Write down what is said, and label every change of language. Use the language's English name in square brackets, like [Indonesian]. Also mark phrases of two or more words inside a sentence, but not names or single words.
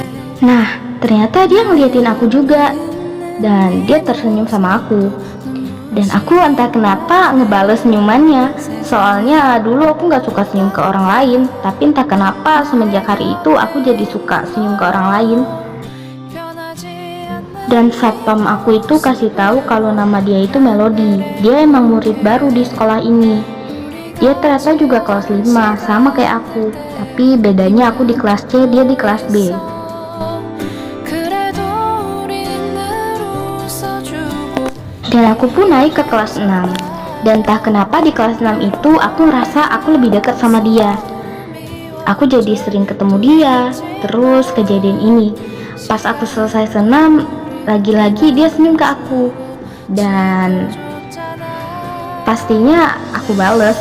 [Indonesian] Nah, ternyata dia ngeliatin aku juga. Dan dia tersenyum sama aku. Dan aku entah kenapa ngebales senyumannya. Soalnya dulu aku gak suka senyum ke orang lain. Tapi entah kenapa semenjak hari itu aku jadi suka senyum ke orang lain. [Korean] 변하지 않는 [Indonesian] Dan satpam aku itu kasih tahu kalau nama dia itu Melody. Dia emang murid baru di sekolah ini. Dia ternyata juga kelas 5, sama kayak aku. Tapi bedanya aku di kelas C, dia di kelas B. [Korean] 그래도 우린 늘 웃어주고 [Indonesian] Dan aku pun naik ke kelas 6. Dan entah kenapa di kelas 6 itu aku ngerasa aku lebih dekat sama dia. Aku jadi sering ketemu dia. Terus kejadian ini, pas aku selesai senam, lagi-lagi dia senyum ke aku. Dan pastinya aku bales.